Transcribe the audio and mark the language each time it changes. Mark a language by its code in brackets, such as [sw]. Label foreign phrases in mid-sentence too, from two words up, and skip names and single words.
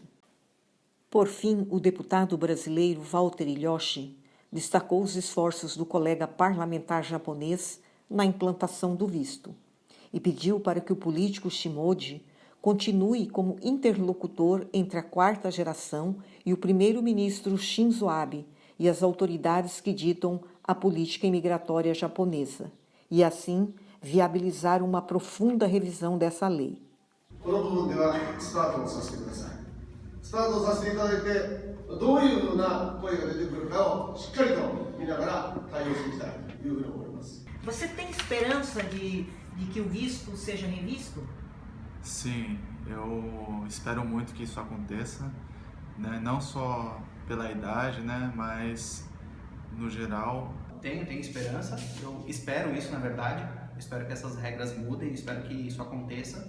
[pt] Por fim, o deputado brasileiro Walter Ilhoshi destacou os esforços do colega parlamentar japonês na implantação do visto e pediu para que o político Shimode continue como interlocutor entre a 4ª geração e o primeiro-ministro Shinzo Abe e as autoridades que ditam a política imigratória japonesa, e assim viabilizar uma profunda revisão dessa lei. [ja] この部分ではスタートをさせてください。スタートをさせていただいて、どういうふうな声が出てくるかをしっかりと見ながら対応していきたいというふうに思います。 [pt] Você tem esperança de que o visto seja revisto? Sim, eu espero muito que isso aconteça, né? Não só pela idade, né? Mas no geral. Tenho esperança, eu espero isso na verdade, eu espero que essas regras mudem, espero que isso aconteça.